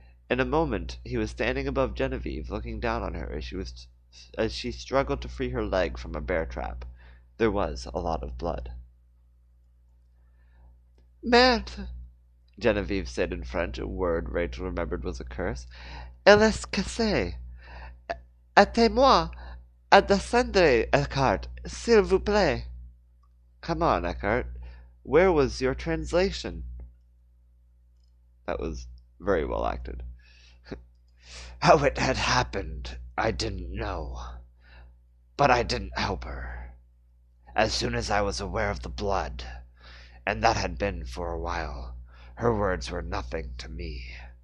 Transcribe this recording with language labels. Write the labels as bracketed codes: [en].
[en] In a moment he was standing above Genevieve, looking down on her as she struggled to free her leg from a bear trap. There was a lot of blood. "Merde," Genevieve said in French, a word Rachel remembered was a curse. [fr] "Elle est cassée. Aidez-moi à descendre, Eckhart, s'il vous plaît." [en] "Come on, Eckhart. Where was your translation?" That was very well acted. How it had happened, I didn't know. But I didn't help her. As soon as I was aware of the blood, and that had been for a while, her words were nothing to me.